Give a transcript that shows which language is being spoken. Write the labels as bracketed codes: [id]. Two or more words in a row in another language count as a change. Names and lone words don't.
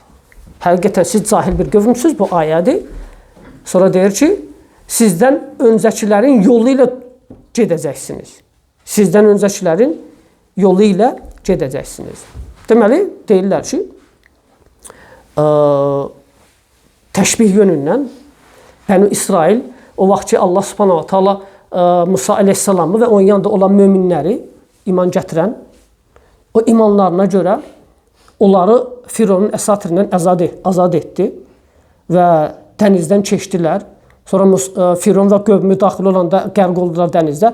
[az] Həqiqətən siz cahil bir qövmsüz, bu ayədir. Sonra deyir ki, sizdən öncəkilərin yolu ilə gedəcəksiniz. Sizdən öncəkilərin yolu ilə gedəcəksiniz. Deməli, deyirlər ki, təşbih yönündən Bənu İsrail o vaxt ki, Allah [ar] سبحانه وتعالى [az] Musa aleyhissalamı və onun yanında olan möminləri iman gətirən, o imanlarına görə onları Fironun əsatirindən azad etdi və dənizdən keçdilər. Sonra Firon və qövmü daxil olanda qərq oldular dənizdə.